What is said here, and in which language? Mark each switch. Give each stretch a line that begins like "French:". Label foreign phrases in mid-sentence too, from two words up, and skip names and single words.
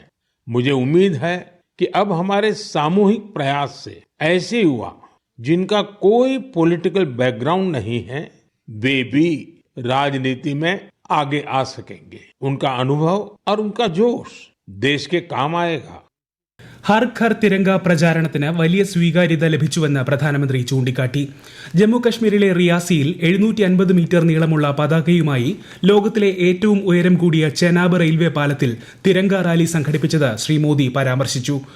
Hindi: मुझे उम्मीद है कि अब हमारे सामूहिक प्रयास से ऐसे युवा जिनका कोई पॉलिटिकल बैकग्राउंड नहीं है वे भी राजनीति में आगे आ सकेंगे. उनका अनुभव और उनका जोश देश के काम आएगा.
Malayalam: ഹർ ഘർ തിരങ്ക പ്രചാരണത്തിന് വലിയ സ്വീകാര്യത ലഭിച്ചുവെന്ന് പ്രധാനമന്ത്രി ചൂണ്ടിക്കാട്ടി. ജമ്മു കശ്മീരിലെ റിയാസിയിൽ 750 മീറ്റർ നീളമുള്ള പതാകയുമായി ലോകത്തിലെ ഏറ്റവും ഉയരം കൂടിയ ചെനാബ് റെയിൽവേ പാലത്തിൽ തിരങ്ക റാലി സംഘടിപ്പിച്ചത് ശ്രീ മോദി പരാമർശിച്ചു.